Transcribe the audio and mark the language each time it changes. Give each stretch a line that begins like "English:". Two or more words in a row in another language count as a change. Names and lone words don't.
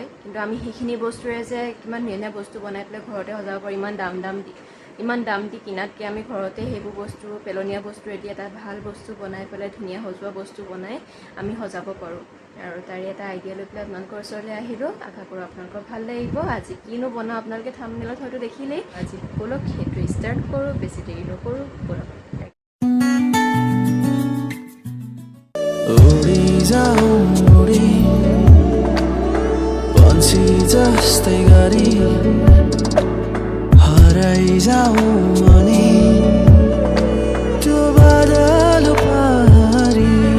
Assamese: কিন্তু আমি সেইখিনি বস্তুৰে যে কিমান ধুনীয়া বস্তু বনাই পেলাই ঘৰতে সজাব পাৰোঁ, ইমান দাম দি কিনাতকৈ আমি ঘৰতে সেইবোৰ বস্তু পেলনীয়া বস্তুৰেদি এটা ভাল বস্তু বনাই পেলাই ধুনীয়া সজোৱা বস্তু বনাই আমি সজাব পাৰোঁ। আৰু তাৰে এটা আইডিয়া লৈ পেলাই আপোনালোকৰ ওচৰলৈ আহিলোঁ। আশা কৰোঁ আপোনালোকৰ ভাল লাগিব। আজি কিনো বনাওঁ আপোনালোকে থাম্বনেইলত হয়তো দেখিলেই। আজি ব'লক সেইটো ষ্টাৰ্ট কৰোঁ, বেছি দেৰি নকৰোঁ, ব'লক।
Nepali: उडी जाऊ उडी पन्छी जस्तै गरी हराइ जाऊ अनि त्यो बादल पारी